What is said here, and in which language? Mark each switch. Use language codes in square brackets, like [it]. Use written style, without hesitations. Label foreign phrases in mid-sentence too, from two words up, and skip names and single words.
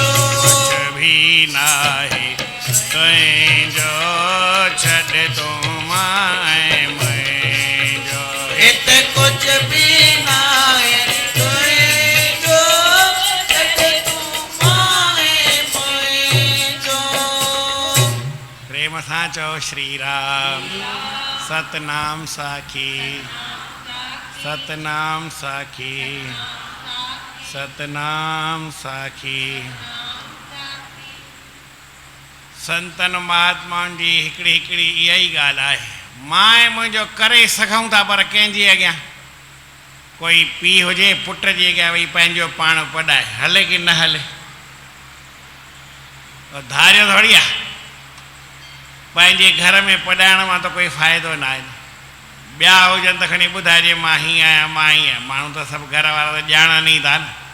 [sd] कुझु बि नाहे तुंहिंजो छॾ तूं माए मुंहिंजो हिते कुझु बि नाहे तुंहिंजो छॾ तूं माए मुंहिंजो प्रेम सां चओ श्री राम सतनाम साखी सतनाम साखी सतनाम साखी संतन महात्माउनि जी हिकिड़ी हिकिड़ी इहा ई ॻाल्हि आहे माए मुझो करे सघूं था पर कंहिंजी अॻियां कोई पीउ हुजे पुट जे अॻियां वही पंहिंजो पाण पढ़ाए हले कि न हले धारियो थोड़ी आहे पंहिंजे घर में पढ़ाइण मां त कोई फ़ाइदो न आहे ॿिया हुजनि त खणी ॿुधाइजे मां हीअं आहियां मां हीअं आहियां माण्हू त सभु घर वारा त ॼाणनि ई था न